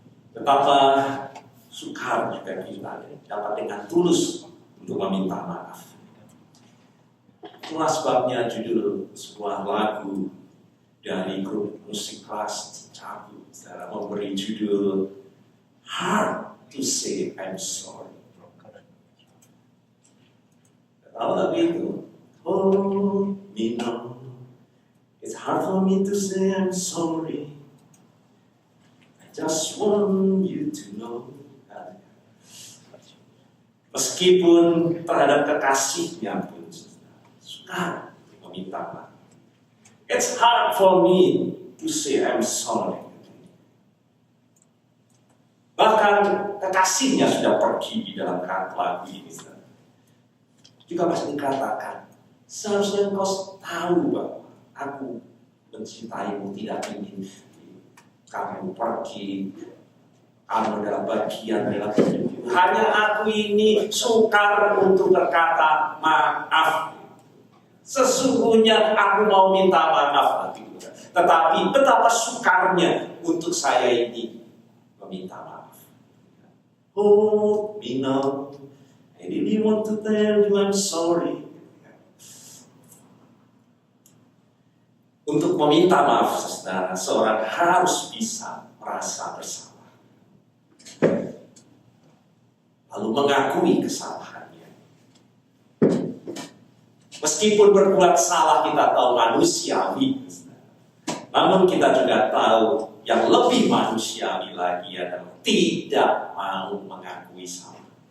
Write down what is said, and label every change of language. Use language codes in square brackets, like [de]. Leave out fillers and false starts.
[id] Betapa sukar juga kita dapat dengan tulus untuk meminta maaf. Itulah sebabnya judul sebuah lagu dari grup musik kelas cabut memberi judul Hard to Say I'm Sorry. Tahu lagu itu? [en] Oh, me know it's hard for me to say I'm sorry. I just want you to know. [id] Meskipun terhadap kekasihnya pun sukar meminta maaf. [en] It's hard for me to say I'm sorry. [id] Bahkan kekasihnya sudah pergi di dalam lagu ini. Juga pasti dikatakan, seharusnya engkau tahu bahwa aku mencintaimu, tidak ingin kamu pergi. Kamu adalah bagian dalam hidup. Hanya aku ini sukar untuk berkata maaf. Sesungguhnya aku mau minta maaf, tetapi betapa sukarnya untuk saya ini meminta maaf. [en] Oh, me know, I really want to tell you I'm sorry. [id] Untuk meminta maaf, saudara, seorang harus bisa merasa bersalah. Lalu mengakui kesalahan. Meskipun berbuat salah kita tahu manusiawi, namun kita juga tahu yang lebih manusiawi lagi adalah tidak mau mengakui salah.